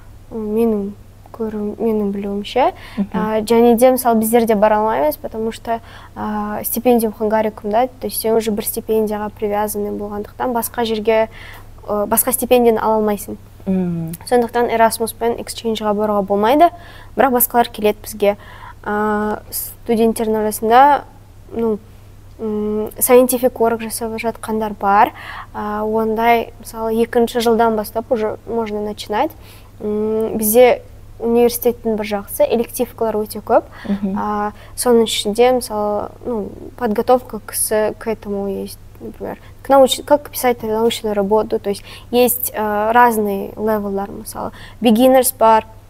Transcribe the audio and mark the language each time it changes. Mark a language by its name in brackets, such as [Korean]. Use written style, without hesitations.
[Kazakh] Менің білуімше. Және де, мысалы, біздер де бара алмаймыз, [Russian] потому что [Kazakh] стипендиум хангарикумда, [Russian] то есть [Kazakh] сен [Russian] уже [Kazakh] бір стипендияға [Russian] привязаны [Kazakh] болғандықтан басқа жерге, басқа стипендияны ала алмайсың. Сондықтан Erasmuspен exchange-ға баруға болмайды, бірақ басқалар келеді бізге. Студенттердің арасында [English] scientific work [Kazakh] жасап жатқандар бар. Ондай, мысалы, 2-ші жылдан бастап [Russian] уже можно начинать. [Kazakh] Бізде университеттің бір жақсы, элективкалар өте көп. Соның ішінде, мысалы, [Russian] подготовка к этому есть, например, как писать научную работу, то есть есть разные левеллар, мысалы, [English] beginners [Kazakh] бар,